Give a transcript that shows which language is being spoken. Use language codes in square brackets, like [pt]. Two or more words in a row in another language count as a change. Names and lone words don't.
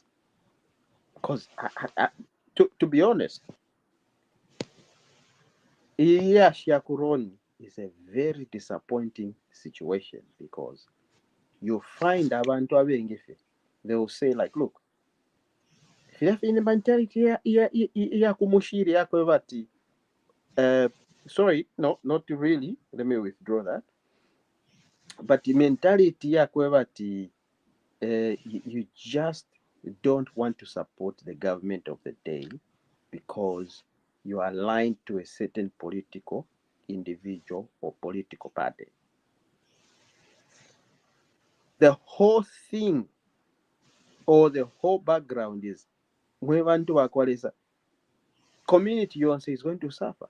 [en] Because, to be honest, Luanshya and Roan is a very disappointing situation because you find [bem] abantu abengefe, [en] they will say like, look, if in the mentality [bem] ya kumushiri yako bati, [en] sorry, no, not really. Let me withdraw that. But the mentality [bem] yako bati, [en] you just don't want to support the government of the day because you are aligned to a certain political individual or political party. The whole thing or the whole background is when community you say is going to suffer.